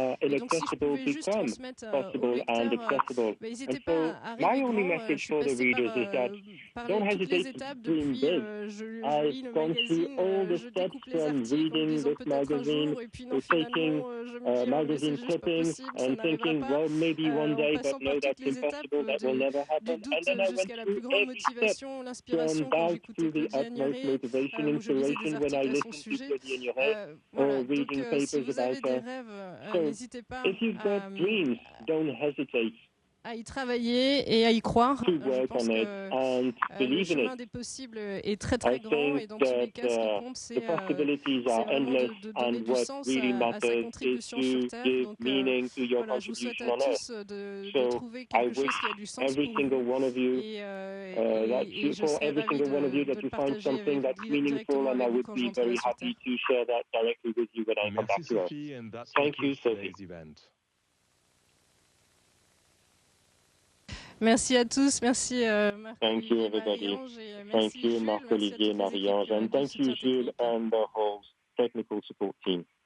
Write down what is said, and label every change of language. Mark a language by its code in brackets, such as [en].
[fr] Et donc, si je pouvais juste transmettre aux lecteurs, n'hésitez pas à rêver grand. Je suis passée par toutes les étapes depuis, je lis le magazine, je découpe les articles en me disant peut-être un jour, et puis non, finalement, je me dis [en] magazine clippings and thinking, well, maybe one day, but no, that's impossible, that will never happen. And then I went through every step, from doubt to the utmost motivation, inspiration when I listened to Study in Your Head or reading papers about So, if you've got dreams, don't hesitate. [fr] À y travailler et à y croire. Je pense que le chemin des possibles est très très grand et dans tous les cas, ce qui compte, c'est vraiment de donner du sens à sa contribution sur Terre. Donc voilà, je vous souhaite à tous de trouver quelque chose qui a du sens pour vous. Et je serais ravie de le partager directement avec vous quand j'entrerai sur Terre. [en] Merci Sophie, and that concludes today's event. [fr] Merci à tous, merci [en] Thank you everybody. Thank you Marc-Olivier, Marie-Ange, and thank you Jules and the whole technical support team.